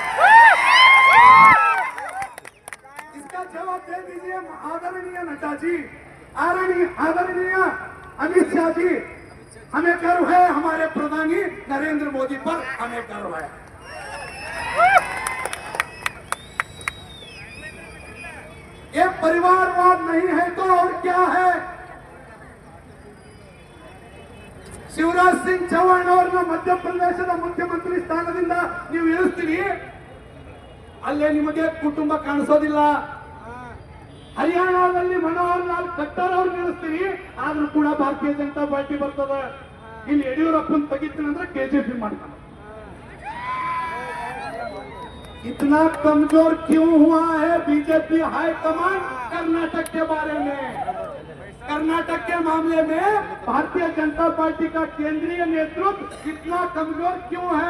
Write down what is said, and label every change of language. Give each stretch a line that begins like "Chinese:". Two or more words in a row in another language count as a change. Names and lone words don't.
Hindi: इसका जवाब दे दीजिए आदरणीय नड्डा जी, आदरणीय अमित शाह जी। हमें गर्व है हमारे प्रधानी नरेंद्र मोदी पर, हमें गर्व है। ये परिवारवाद नहीं है तो और क्या है?
Kannada: ಶಿವರಾಜ್ ಸಿಂಗ್ ಚೌಹಾಣ್ ಅವರನ್ನ ಮಧ್ಯಪ್ರದೇಶದ ಮುಖ್ಯಮಂತ್ರಿ ಸ್ಥಾನದಿಂದ ನೀವು ಇಳಿಸ್ತೀರಿ, ಅಲ್ಲೇ ನಿಮಗೆ ಕುಟುಂಬ ಕಾಣಿಸೋದಿಲ್ಲ. ಹರಿಯಾಣದಲ್ಲಿ ಮನೋಹರ್ ಲಾಲ್ ಖಟ್ಟರ್ ಅವ್ರು ನಿಲ್ಲಿಸ್ತೀರಿ, ಆದ್ರೂ ಕೂಡ ಭಾರತೀಯ ಜನತಾ ಪಾರ್ಟಿ ಬರ್ತದೆ. ಇಲ್ಲಿ ಯಡಿಯೂರಪ್ಪನ ತೆಗಿತೀನಂದ್ರೆ ಕೆಜೆಪಿ ಮಾಡ್ತಾನೆ.
Hindi: इतना कमजोर क्यों हुआ है बीजेपी हाईकमान कर्नाटक के बारे में? कर्नाटक के मामले में भारतीय जनता पार्टी का केंद्रीय नेतृत्व इतना कमजोर क्यों है?